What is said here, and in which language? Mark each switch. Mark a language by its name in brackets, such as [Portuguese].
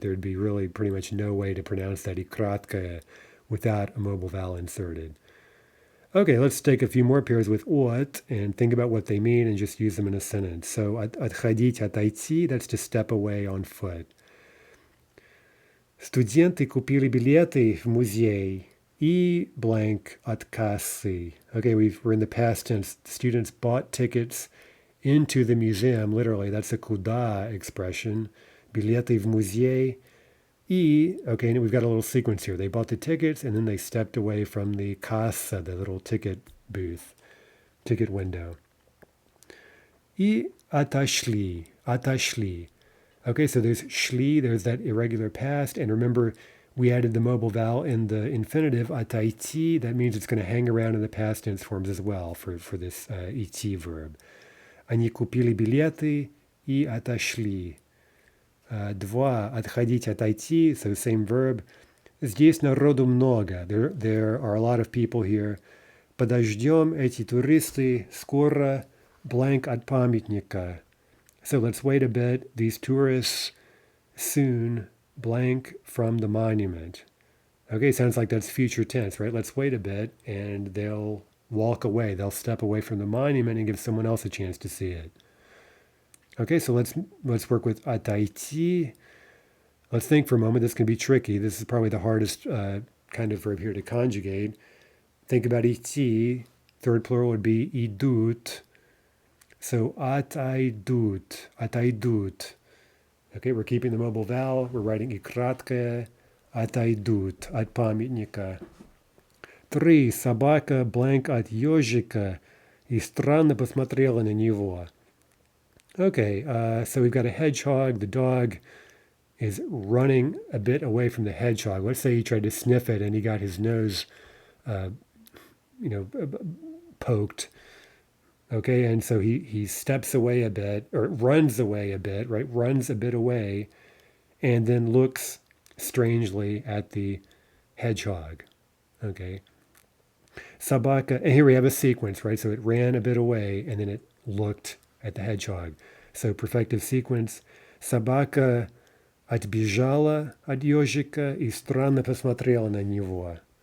[English] There would be really pretty much no way to pronounce that ikratkaya without a mobile vowel inserted. Okay, let's take a few more pairs with от and think about what they mean and just use them in a sentence. So [Russian] отходить, отойти, [English] that's to step away on foot. [Russian] Студенты купили билеты в музей и blank от кассы. [English] Okay, we're in the past tense. Students bought tickets into the museum, literally. That's a куда expression. [Russian] Билеты в музей. [English] И, okay, and we've got a little sequence here. They bought the tickets and then they stepped away from the kassa, the little ticket booth, ticket window. [Russian] И отошли, отошли. [English] Okay, so there's shli, there's that irregular past, and remember we added the mobile vowel in the infinitive ataiti. That means it's going to hang around in the past tense forms as well for this iti verb. [Russian] Они купили билеты и отошли. [English] 2. [Russian] Отходить, отойти, [English] so same verb. [Russian] Здесь народу много. [English] There are a lot of people here. [Russian] Подождем, эти туристы скоро blank от памятника. [English] So let's wait a bit. These tourists soon blank from the monument. Okay, sounds like that's future tense, right? Let's wait a bit and they'll walk away. They'll step away from the monument and give someone else a chance to see it. Okay, so let's work with ataiti. Let's think for a moment. This can be tricky. This is probably the hardest kind of verb here to conjugate. Think about iti. Third plural would be idut. So [Russian] ataidut, ataidut. [English] Okay, we're keeping the mobile vowel. We're writing ikratke, [Russian] ataidut, at памятника. [English] 3. [Russian] Собака blank от ежика и странно посмотрела на него. [English] Okay, so we've got a hedgehog. The dog is running a bit away from the hedgehog. Let's say he tried to sniff it and he got his nose, poked. Okay, and so he steps away a bit, or runs away a bit, right? Runs a bit away, and then looks strangely at the hedgehog. Okay. Sabaka, and here we have a sequence, right? So it ran a bit away, and then it looked at the hedgehog. So perfective sequence. Sabaka [Russian] Отбежала от ежика и странно посмотрела на него.